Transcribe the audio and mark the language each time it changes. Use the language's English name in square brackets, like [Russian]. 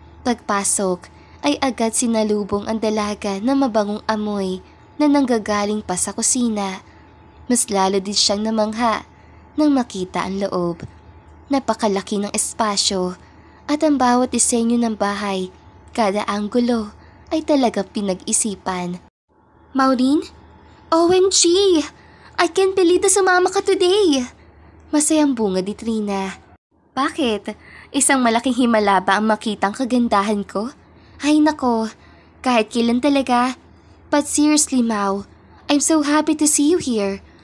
[Filipino] Pagpasok ay agad sinalubong ang dalaga na mabangong amoy na nanggagaling pa sa kusina. Mas lalo din siyang namangha nang makita ang loob. Napakalaki ng espasyo at ang bawat disenyo ng bahay, kada anggulo ay talagang pinag-isipan. [English] "Maureen? OMG! I can't believe [Filipino] na sumama ka [English] today!" [Filipino] Masayang bunga ni Trina. "Bakit? Isang malaking himala ba ang makitang kagandahan ko? Ay nako, kahit kailan talaga. [English] But seriously, Mau, I'm so happy to see you here.